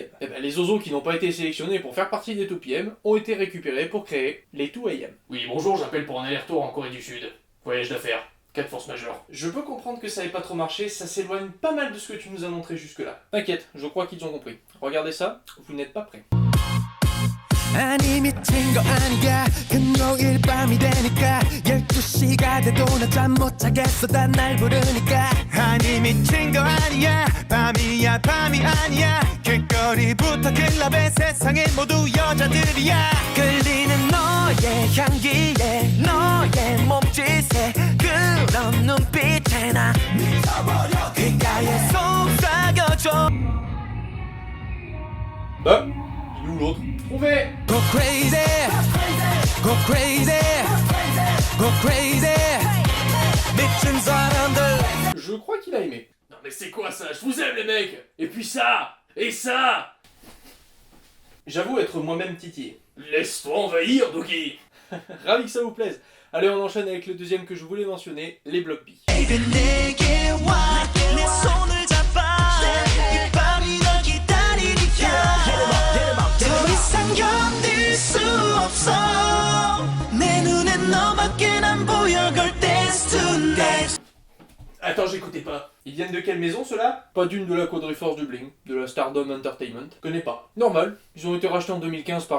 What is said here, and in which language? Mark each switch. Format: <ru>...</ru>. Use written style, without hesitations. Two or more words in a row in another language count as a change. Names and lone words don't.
<fr>Et ben les ozos qui n'ont pas été sélectionnés pour faire partie des 2PM ont été récupérés pour créer les 2AM. Oui, bonjour, j'appelle pour un aller-retour en Corée du Sud. Voyage d'affaires. Cas de force majeure. Je peux comprendre que ça ait pas trop marché, ça s'éloigne pas mal de ce que tu nous as montré jusque-là. T'inquiète, je crois qu'ils ont compris. Regardez ça, vous n'êtes pas prêts.</fr> <ko>아니 미친 거 아니야 금요일 밤이 되니까 12시가 돼도 나 잠 못 자겠어 다 날 부르니까 아니 미친 거 아니야 밤이야 밤이 아니야 길거리부터 클럽에 세상에 모두 여자들이야 끌리는 너의 향기에 너의 몸짓에 그런 눈빛에 나 미쳐버려 귓가에 속삭여줘</ko> <fr>Bah, il est où l'autre? Trouvé!</fr> <en>Go crazy, go crazy, go crazy.</en> <ko>미친 사람들.</ko> <fr>Je crois qu'il a aimé. Non mais c'est quoi ça? Je vous aime les mecs! Et puis ça! Et ça! J'avoue être moi-même titillé. Laisse-toi envahir, Dougie! Ravi que ça vous plaise. Allez, on enchaîne avec le deuxième que je voulais mentionner, les Block B. Baby,</fr> <ko>내게 와, 내 손을 잡아. 이 밤이 널 기다리니까. 더 이상 견딜 수 없어. 내 눈엔 너밖에 안 보여,</ko> <en>girl, dance tonight.</en> <fr>Attends, j'écoutais pas. Ils viennent de quelle maison ceux-là? Pas d'une de la Quadriforce du Bling, de la Stardom Entertainment. Connais pas. Normal. Ils ont été rachetés en 2015 par...</fr>